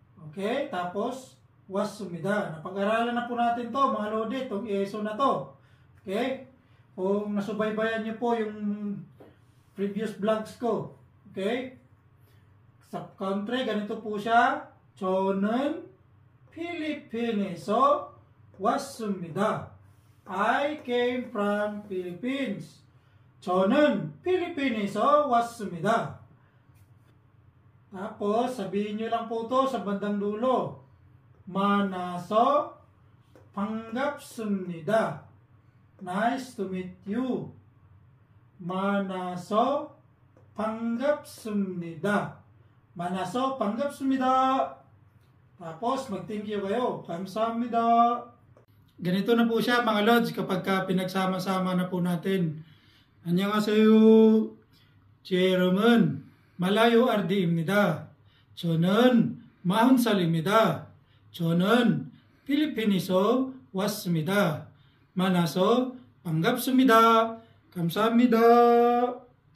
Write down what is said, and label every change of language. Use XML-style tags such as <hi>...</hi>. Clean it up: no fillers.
<tl>Okay, tapos wasumida. Napag-aralan na po natin to, mga Lodi, itong ESO na to. Okay, kung nasubaybayan nyo po yung previous vlogs ko. Okay, sa country, ganito po siya.</tl> <ko>저는 필리핀에서 왔습니다.</ko> <en>I came from Philippines.</en> <ko>저는 필리핀에서 왔습니다.</ko> <tl>Tapos, sabihin nyo lang po to sa bandang dulo.</tl> <ko>만나서 반갑습니다.</ko> <en>Nice to meet you.</en> <ko>만나서 반갑습니다. 만나서 반갑습니다.</ko> <tl>Tapos, mag-thank you kayo.</tl> <ko>감사합니다.</ko> <tl>Ganito na po siya mga Lods kapag pinagsama-sama na po natin.</tl> <ko>안녕하세요. 제 이름은 말라요 아르디입니다. 저는 40살입니다. 저는 필리핀에서 왔습니다. 만나서 반갑습니다. 감사합니다.</ko>